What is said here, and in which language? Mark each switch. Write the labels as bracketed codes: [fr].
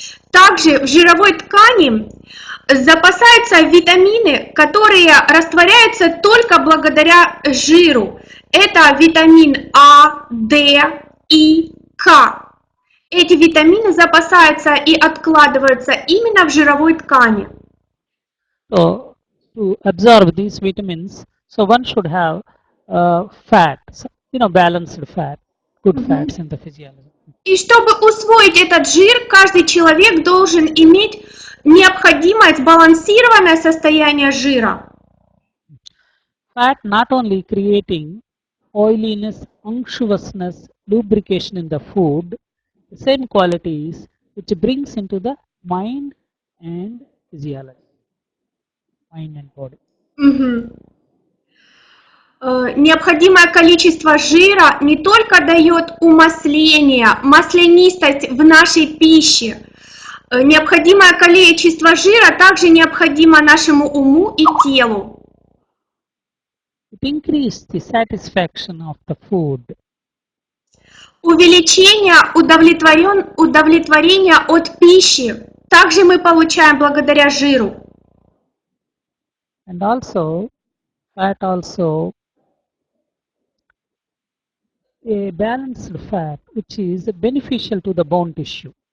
[ru] Также в жировой ткани запасаются витамины, которые растворяются только благодаря жиру. Это витамин А, Д, И, К. Эти витамины запасаются и откладываются именно в жировой ткани. [en] So, to absorb these vitamins, so one should have fat, balanced fat, good fats in the physiology. [ru] И чтобы усвоить этот жир, каждый человек должен иметь необходимое сбалансированное состояние жира. [en] Fat not only creating oiliness, unctuousness, lubrication in the food, the same qualities which brings into the mind and physiology, mind and body. [ru] Необходимое количество жира не только дает умасление, маслянистость в нашей пище. Необходимое количество жира также необходимо нашему уму и телу. [en] It increases the satisfaction of the food. [ru] Увеличение удовлетворения от пищи также мы получаем благодаря жиру. [en] And also, fat also a balanced fat which is beneficial to the bone tissue.